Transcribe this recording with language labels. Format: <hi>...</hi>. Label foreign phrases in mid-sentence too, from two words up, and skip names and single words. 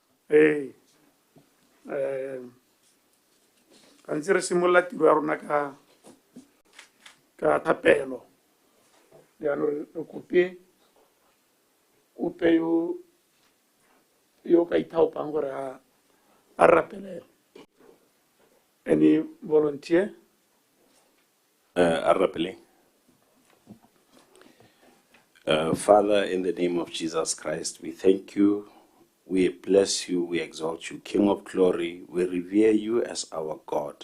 <tn>Hey, antse re simolola tiro ya rona ka thapelo. Jaanong re kope ope yo ka ithaopang gore a rapelele.</tn> <en>Any volunteer? Father, in the name of Jesus Christ, we thank you, we bless you, we exalt you, King of glory, we revere you as our God.</en>